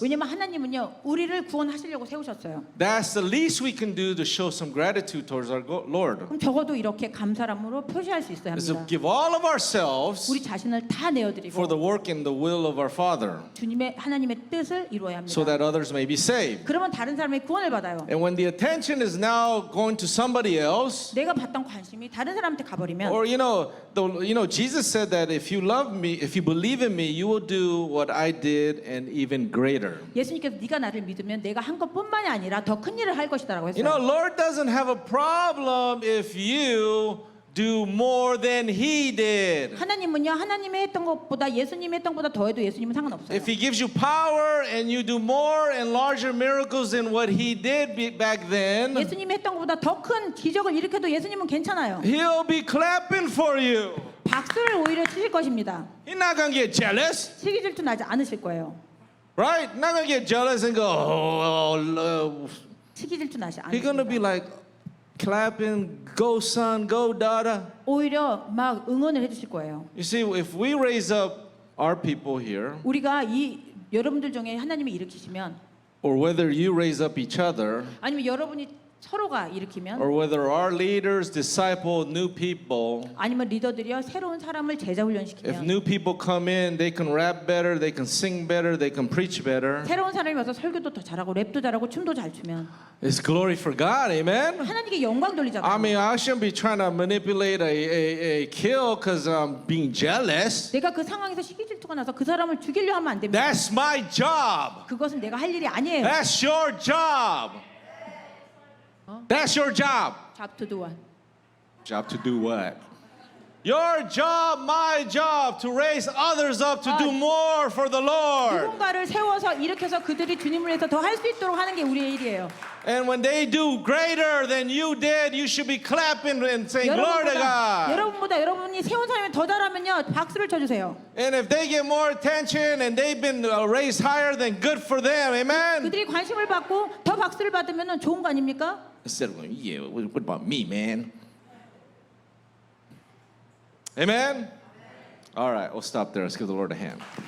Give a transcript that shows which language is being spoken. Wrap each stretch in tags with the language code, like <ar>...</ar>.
<ko>왜냐면 하나님은요 우리를 구원하시려고 세우셨어요.</ko> <en>that's the least we can do to show some gratitude towards our Lord.</en> <ko>그럼 적어도 이렇게 감사함으로 표시할 수 있어야</ko> <en>Is to</en> <ko>합니다.</ko> <en>give all of ourselves</en> <ko>우리 자신을 다</ko> <en>for</en> <ko>내어드리고</ko> <en>the work and the will of our Father,</en> <ko>주님의 하나님의 뜻을 이루어야 합니다.</ko> <en>so that others may be saved.</en> <ko>그러면 다른 사람의 구원을 받아요.</ko> <en>And when the attention is now going to somebody else,</en> <ko>내가 받던 관심이 다른 사람한테 가버리면</ko> <en>or Jesus said that if you love me, if you believe in me, you will do what I did and even greater.</en> <ko>예수님께서 네가 나를 믿으면 내가 한 것뿐만이 아니라 더 큰 일을 할 것이다라고</ko> <en>You know,</en> <ko>했어요.</ko> <en>Lord doesn't have a problem if you do more than He did.</en> <ko>하나님은요 하나님이 했던 것보다 예수님이 했던 것보다 더해도 예수님은 상관없어요.</ko> <en>If He gives you power and you do more and larger miracles than what He did back then,</en> <ko>예수님이 했던 것보다 더 큰 기적을 일으켜도 예수님은 괜찮아요.</ko> <en>He'll be clapping for you.</en> <ko>박수를 오히려 치실 것입니다.</ko> <en>He's not gonna get jealous,</en> <ko>시기 질투 나지 않으실 거예요.</ko> <en>right? Not gonna get jealous and go, oh,</en> <ko>시기 질투 나지</ko> <en>He's gonna be</en> <ko>않으실</ko> <en>like clapping, go son, go daughter.</en> <ko>오히려 막 응원을 해주실 거예요.</ko> <en>You see, if we raise up our people here,</en> <ko>우리가 이 여러분들 중에 하나님이 일으키시면</ko> <en>or whether you raise up each other,</en> <ko>아니면 여러분이 서로가 일으키면</ko> <en>or whether our leaders disciple new people,</en> <ko>아니면 리더들이요 새로운 사람을 제자</ko> <en>if</en> <ko>훈련시키면</ko> <en>new people come in, they can rap better, they can sing better, they can preach better.</en> <ko>새로운 사람이 와서 설교도 더 잘하고 랩도 잘하고 춤도 잘 추면</ko> <en>It's glory for God, amen?</en> <ko>하나님께 영광</ko> <en>I</en> <ko>돌리잖아요.</ko> <en>mean, I shouldn't be trying to manipulate a kill because I'm being jealous.</en> <ko>내가 그 상황에서 시기 질투가 나서 그 사람을 죽이려 하면 안 됩니다.</ko> <en>That's my job.</en> <ko>그것은 내가 할 일이 아니에요.</ko> <en>That's your job. That's your job. Job to do what? Job to do what? Your job, my job, to raise others up to do more for the Lord.</en> <ko>누군가를 세워서 일으켜서 그들이 주님을 위해서 더 할 수 있도록 하는 게 우리의 일이에요.</ko> <en>And when they do greater than you did, you should be clapping and saying, Glory to God.</en> <ko>여러분보다 여러분이 세운 사람이 더 잘하면요 박수를 쳐주세요.</ko> <en>And if they get more attention and they've been raised higher, then good for them. Amen?</en> <ko>그들이 관심을 받고 더 박수를 받으면 좋은 거 아닙니까?</ko> <en>Instead of going, yeah, what about me, man? Amen? All right, we'll stop there. Let's give the Lord a hand.</en>